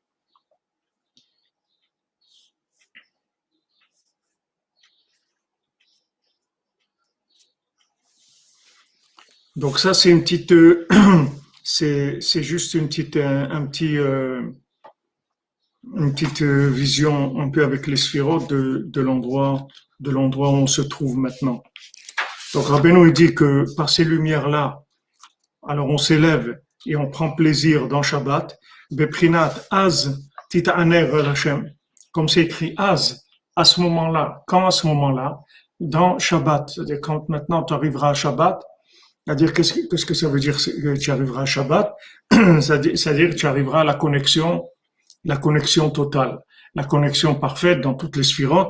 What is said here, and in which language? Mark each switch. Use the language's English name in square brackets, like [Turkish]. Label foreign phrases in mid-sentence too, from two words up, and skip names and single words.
[French] Donc ça, c'est une petite, c'est juste une petite, une petite vision un peu avec les sphirotes de l'endroit où on se trouve maintenant. Donc Rabbeinu il dit que par ces lumières-là, alors on s'élève et on prend plaisir dans Shabbat. [Hebrew] בפרינת אז תתענר השם, [French] comme c'est écrit az, à ce moment-là, quand à ce moment-là, dans Shabbat, c'est-à-dire quand maintenant tu arriveras à Shabbat, c'est-à-dire qu'est-ce que ça veut dire que tu arriveras à Shabbat? C'est-à-dire que tu arriveras à la connexion totale, la connexion parfaite dans toutes les sphirotes.